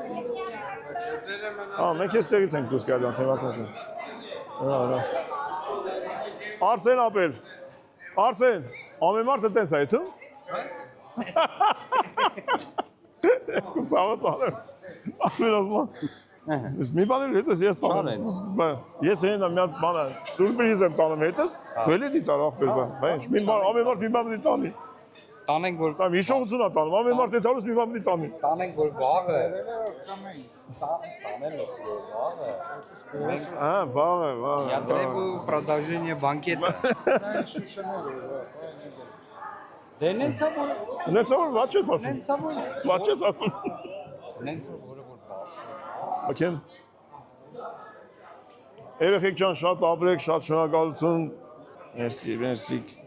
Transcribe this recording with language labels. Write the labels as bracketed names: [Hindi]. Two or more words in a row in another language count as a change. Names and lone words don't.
[Armenian] Հա, մենք էստեղից ենք դուրս գալու արդեն Վարդան ջան։ Հա։ Արսեն ապրել։ Արսեն, ամեն մարդը տենց է այդում։ Ես կու ծավը տանեմ։ Ամեն ասում մի բան էլ հետս ես տանեմ։ Ես հեն մի հատ բան է, սուրպրիզ եմ տանում հետս, դու էլի դիտար աղբեր բան։ Ամեն մարդ մի բան դի տանի։ Տանենք որ հիշողություն է տանում, ամեն մարդ ես արուս մի բան դի տանի։ տանենք որ վաղը տանել ես որ վաղը Հա, վաղը։ [Russian] Я требую продолжение банкета [Armenian] Դե նենցա որ ված ես ասում։ Ված ես ասում։ նենցա որը որ Ակեմ երեխեք ջան շատ ապրեք, շատ շնորհակալություն։ Մերսի։